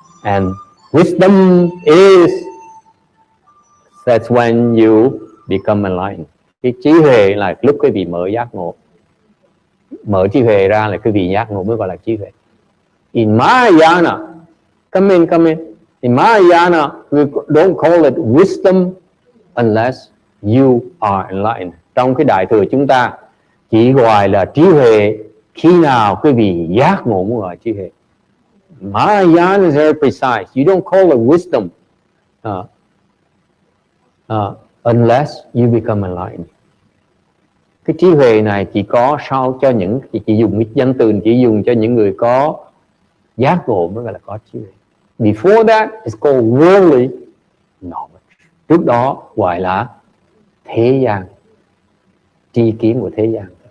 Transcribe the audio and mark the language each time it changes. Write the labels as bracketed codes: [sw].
[en] And wisdom is, that's when you become enlightened. [vi] Cái trí huệ là lúc quý vị mở giác ngộ. Mở trí huệ ra là quý vị giác ngộ mới gọi là trí huệ. [en] In Mahayana, come in. In Mahayana, we don't call it wisdom unless you are enlightened. [vi] Trong cái Đại Thừa chúng ta chỉ gọi là trí huệ khi nào quý vị giác ngộ mới gọi là trí huệ. [en] Mahayana is very precise. You don't call it wisdom unless you become enlightened. [vi] Cái trí huệ này chỉ có sau cho những, chỉ dùng cái danh từ chỉ dùng cho những người có giác ngộ mới gọi là có trí huệ. [en] Before that, it's called worldly knowledge. [vi] Trước đó gọi là thế gian, tri kiến của thế gian.